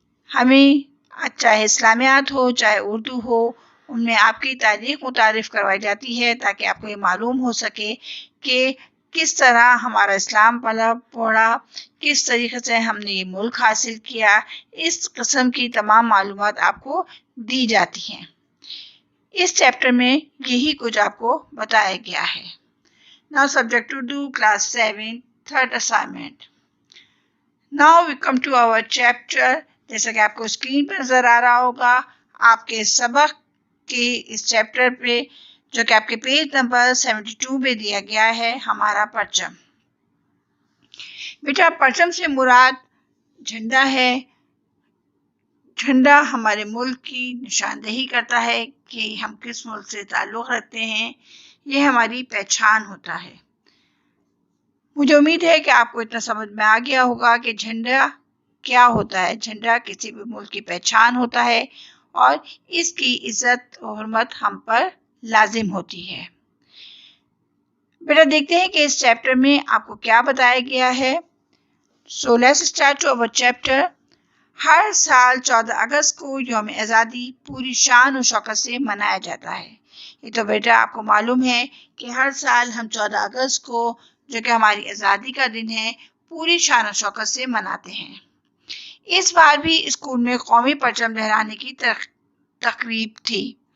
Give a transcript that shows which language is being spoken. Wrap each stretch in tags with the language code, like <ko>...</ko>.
<ur>ہمیں چاہے اسلامیات ہو چاہے اردو ہو، ان میں آپ کی تاریخ متعارف کروائی جاتی ہے تاکہ آپ کو یہ معلوم ہو سکے کہ کس طرح ہمارا اسلام پڑا، کس طریقے سے ہم نے یہ ملک حاصل کیا. اس قسم کی تمام معلومات آپ کو دی جاتی ہیں. اس چیپٹر میں یہی کچھ آپ کو بتایا گیا ہے.</ur> <en>Now subject to do class 7 third assignment. Now we come to our chapter.</en> <ur>جیسا کہ آپ کو اسکرین پر نظر آ رہا ہوگا آپ کے سبق کے اس چیپٹر پہ جو کہ آپ کے پیج نمبر 72 پہ دیا گیا ہے، ہمارا پرچم. بیٹا پرچم سے مراد جھنڈا ہے. جھنڈا ہمارے ملک کی نشاندہی کرتا ہے کہ ہم کس ملک سے تعلق رکھتے ہیں، یہ ہماری پہچان ہوتا ہے. مجھے امید ہے کہ آپ کو اتنا سمجھ میں آ گیا ہوگا کہ جھنڈا کیا ہوتا ہے. جھنڈا کسی بھی ملک کی پہچان ہوتا ہے اور اس کی عزت و حرمت ہم پر لازم ہوتی ہے. بیٹا دیکھتے ہیں کہ اس چیپٹر میں آپ کو کیا بتایا گیا ہے.</ur> <en>So let's start to our chapter.</en> <ur>ہر سال 14 اگست کو یوم آزادی پوری شان و شوکت سے منایا جاتا ہے. یہ تو بیٹا آپ کو معلوم ہے کہ ہر سال ہم 14 اگست کو جو کہ ہماری آزادی کا دن ہے پوری شان و شوکت سے مناتے ہیں. اس بار بھی اسکول میں قومی پرچم لہرانے کی تقریب تھی.</ur>